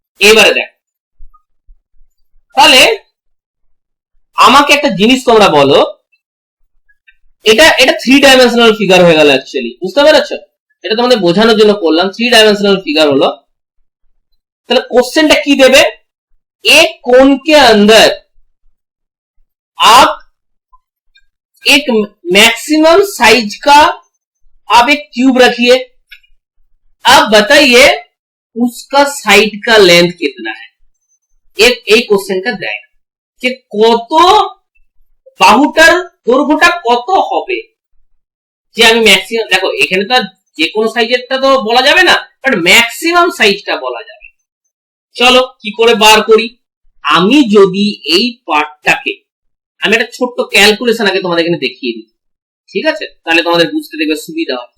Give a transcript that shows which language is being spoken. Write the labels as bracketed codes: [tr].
[bn] এবারে দেখ, তাহলে আমাকে একটা জিনিস তোমরা বলো, এটা এটা 3 ডাইমেনশনাল ফিগার হয়ে গেল অ্যাকচুয়ালি, বুঝতে পেরেছো? এটা তোমাদের বোঝানোর জন্য করলাম, 3 डायमेंशनल फिगर হলো। তাহলে क्वेश्चनটা কি দেবে? [hi] एक कोन के अंदर आप एक मैक्सिमम साइज का आप एक क्यूब रखिए, अब बताइए उसका साइड का लेंथ कितना है। एक क्वेश्चन का [bn] দেয় যে কত বাহুটার দৈর্ঘ্যটা কত হবে, যে আমি ম্যাক্সিমাম, দেখো এখানে তো যে কোনো সাইজেরটা তো বলা যাবে না, বাট ম্যাক্সিমাম সাইজটা বলা যাবে। চলো কি করে বার করি? আমি যদি এই পার্টটাকে, আমি একটা ছোট্ট ক্যালকুলেশন আগে তোমাদের এখানে দেখিয়ে দিই, ঠিক আছে, তাহলে তোমাদের বুঝতে দেখবে সুবিধা হবে।